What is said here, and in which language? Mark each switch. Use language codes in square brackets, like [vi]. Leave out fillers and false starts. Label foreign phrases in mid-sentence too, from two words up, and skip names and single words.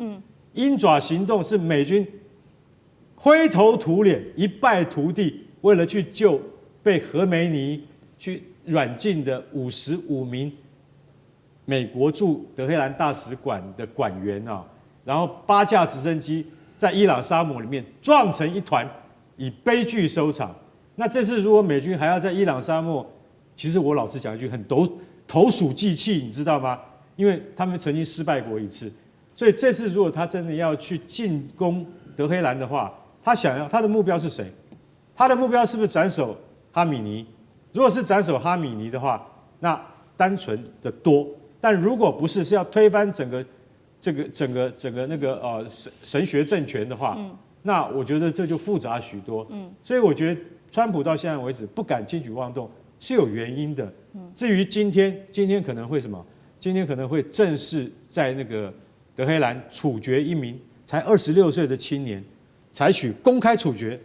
[zh] 鷹爪行動是美軍灰頭土臉、一敗塗地，為了去救被何梅尼去軟禁的55名美國駐德黑蘭大使館的館員啊，然後8架直升機在伊朗沙漠裡面撞成一團，以悲劇收場。那這次如果美軍還要在伊朗沙漠，其實我老實講一句，很投鼠忌器，你知道嗎？因為他們曾經失敗過一次，所以這次如果他真的要去進攻德黑蘭的話，他的目標是誰？他的目標是不是斩首哈米尼？如果是斩首哈米尼的話，那單純的多；但如果不是，是要推翻整個那個神學政權的話，那我覺得這就複雜許多。所以我覺得川普到現在為止不敢輕舉妄動是有原因的。至於今天可能會什麼？今天可能會正式在那個德黑蘭處決一名才26歲的青年，採取公開處決。